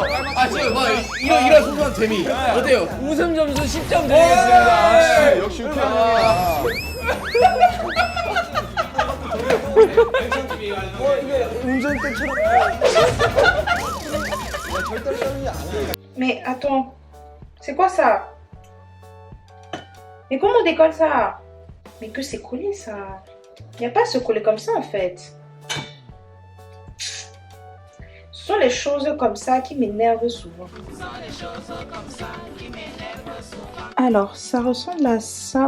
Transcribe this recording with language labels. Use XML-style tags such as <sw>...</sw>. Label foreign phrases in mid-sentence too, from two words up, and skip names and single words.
<ko>지금 뭐 이런 소소한 재미 어때요? 웃음 점수 10점 드리겠습니다. 역시 우편이야. 이게 운전대처럼. 절대로 떨리지 않아요.</ko> <fr>Mais attends, c'est quoi ça? Mais comment on décolle ça? Mais que c'est collé ça? Il n'y a pas à se coller comme ça en fait. Ce sont les choses comme ça qui m'énervent souvent. Alors, ça ressemble à ça.</fr>